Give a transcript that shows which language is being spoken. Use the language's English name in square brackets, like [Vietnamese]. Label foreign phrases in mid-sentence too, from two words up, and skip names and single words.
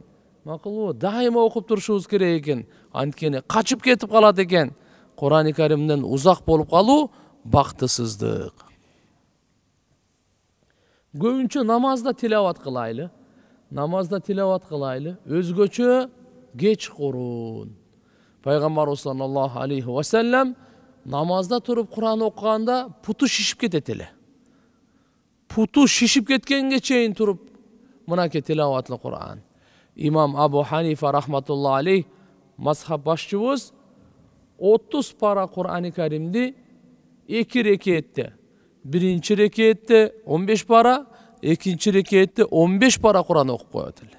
[Kyrgyz] Макулбу, дайыма окуп турушубуз керек экен. Анткени качып кетип калат экен. Кур'ан-ы Каримден узак болуп калуу бактысыздык. Көбүнчө намазда тилават кылайлы. Намазда тилават кылайлы. Өзгөчө кечкурун. Пайгамбарыбыз [Arabic] صلى الله عليه وسلم [Kyrgyz] намазда туруп Кур'ан окуганда путу шишип кетет эле. Путу шишип кеткенге чейин туруп мынакей тилаватлы Кур'ан. Имам Абу Ханифа [Arabic] رحمة الله عليه [Kyrgyz] мазхаб башчыбыз 30 пара Кур'ан-ы Каримди 2 рекетте, биринчи рекетте 15 пара, экинчи рекетте 15 пара Кур'ан окуп коет эле.